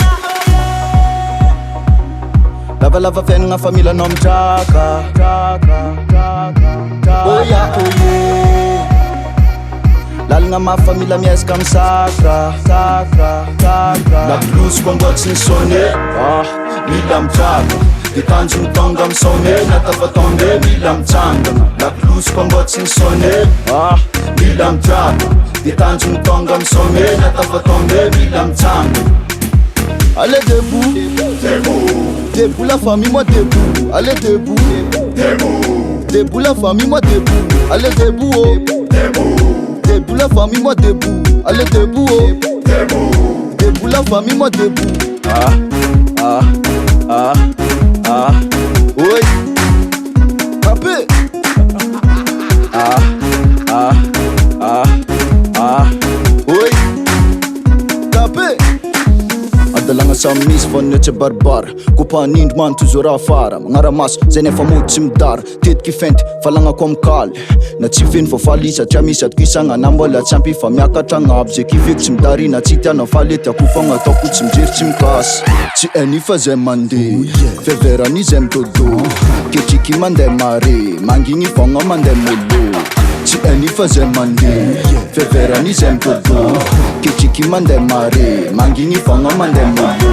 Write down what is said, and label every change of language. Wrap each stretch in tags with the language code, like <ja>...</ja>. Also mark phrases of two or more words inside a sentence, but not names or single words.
<mg>lavalava fiaignana fa mila anao mitraka oya oye lalagna mafy fa mila miezaka misaka lakolosiko mbô tsy nisone mila mitraka de tanjony tonga misone natafatombe mila mitsangana lakolosiko mbô tsy nisone mila mitraka de tanjony tonga misone natafatombe mila mitsangana.</mg> <fr>Allez debout, debout la famille moi debout, allez debout, debout la famille moi debout, allez debout, debout la famille moi debout, allez debout, debout la famille moi debout. Oui, tapez. Oui, tapez.</fr> <mg>Adalagna samy misy fa ny tsy baribara kopanindry man tozo raha afara magnaramaso zay nefa mody tsy midara tetiky fenty falagnako amikaly na tsy feno fa faly satria misy atoko isagna mbola tsy ampy fa miakatra agnabo zay kiveko tsy midarina tsy tiana faly etiako fogna ataoko tsy mijery tsy mikasy tsy hainy fa zay mandeha feverany zay midodo ketriky mandeha mare mangigny fogna mandeha molo tsy hainy fa zay mandeha feverany zay midodo ketriky mandeha mare mangigny fogna mandeha molo</mg>